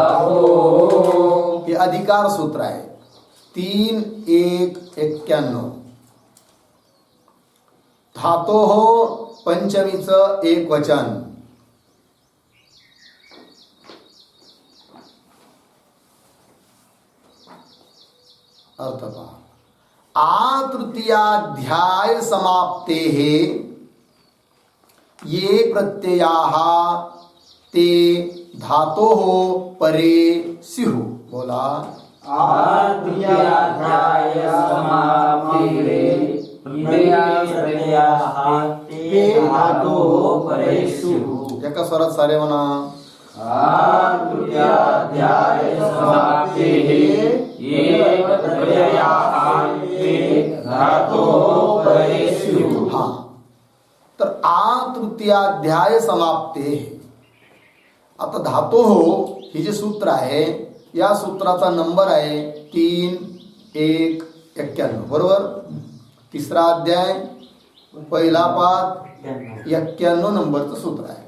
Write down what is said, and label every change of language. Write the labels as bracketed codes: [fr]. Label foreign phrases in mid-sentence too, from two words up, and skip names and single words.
[mr] हे अधिकार सूत्र आहे. 3-1-91. धातोः पंचमीचं एक वचन. अर्थ पहा. [sa] तृतीयाध्याय समाप्तेः ये प्रत्ययाः ते धातोः परे स्युः. [mr] बोला. [sa] तृतीयाध्याय समाप्तेः ते धातोः परे स्युः. [mr] एका स्वरात सारे म्हणा. [sa] तृतीयाध्याय समाप्तेः ये प्रत्ययाः ते धातोः परे स्युः. [mr] हा. [sa] तर तृतीयाध्याय समाप्ते. [mr] आता धातोः हे जे सूत्र आहे, या सूत्राचा नंबर आहे 3-1-91. बरोबर. तिसरा अध्याय, पहिला पाद, 91 नंबरचं सूत्र आहे.